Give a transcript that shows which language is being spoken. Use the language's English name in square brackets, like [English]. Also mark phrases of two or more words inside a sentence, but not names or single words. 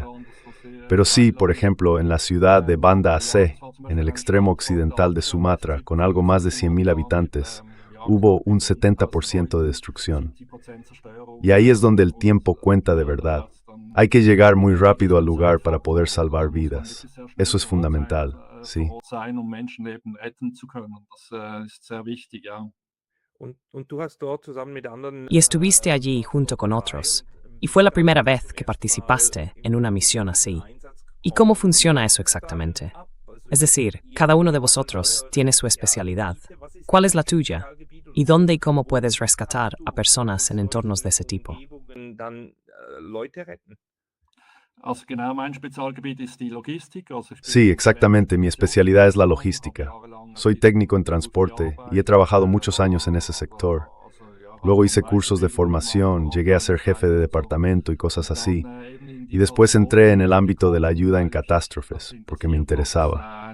[Spanish] Pero sí, por ejemplo, en la ciudad de Banda Aceh, en el extremo occidental de Sumatra, con algo más de 100,000 habitantes, hubo un 70% de destrucción. Y ahí es donde el tiempo cuenta de verdad. Hay que llegar muy rápido al lugar para poder salvar vidas. Eso es fundamental, sí. [German] Und du hast dort zusammen mit anderen [Spanish] Y estuviste allí junto con otros. Y fue la primera vez que participaste en una misión así. ¿Y cómo funciona eso exactamente? Es decir, cada uno de vosotros tiene su especialidad. ¿Cuál es la tuya? ¿Y dónde y cómo puedes rescatar a personas en entornos de ese tipo? [German] dann Leute retten. Also genau, mein Spezialgebiet ist die Logistik. [Spanish] Sí, exactamente, mi especialidad es la logística. Soy técnico en transporte y he trabajado muchos años en ese sector. Luego hice cursos de formación, llegué a ser jefe de departamento y cosas así. Y después entré en el ámbito de la ayuda en catástrofes, porque me interesaba.